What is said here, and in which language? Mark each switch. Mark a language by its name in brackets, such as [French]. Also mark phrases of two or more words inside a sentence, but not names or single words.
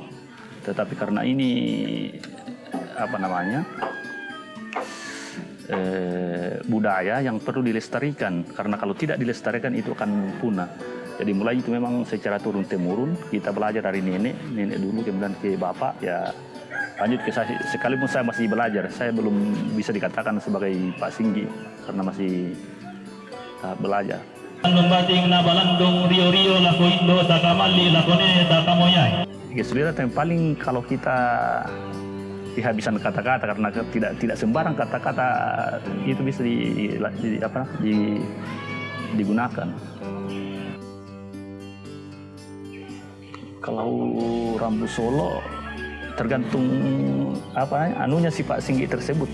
[Indonesian] Tetapi karena ini budaya yang perlu dilestarikan, karena kalau tidak dilestarikan itu akan punah. Jadi mulai itu memang secara turun temurun kita belajar dari nenek dulu, kemudian ke bapak, ya lanjut ke saya. Sekalipun saya masih belajar, saya belum bisa dikatakan sebagai Pak Singgi karena masih belajar. [Toraja-Sa'dan] Lembating na balandong rio-rio lako indo takamali lakone takamoyai. [Indonesian] Kesulitan yang paling kalau kita kehabisan kata-kata, karena tidak sembarang kata-kata itu bisa digunakan. Kalau Rambu Solo tergantung anunya si Pak Singgi tersebut.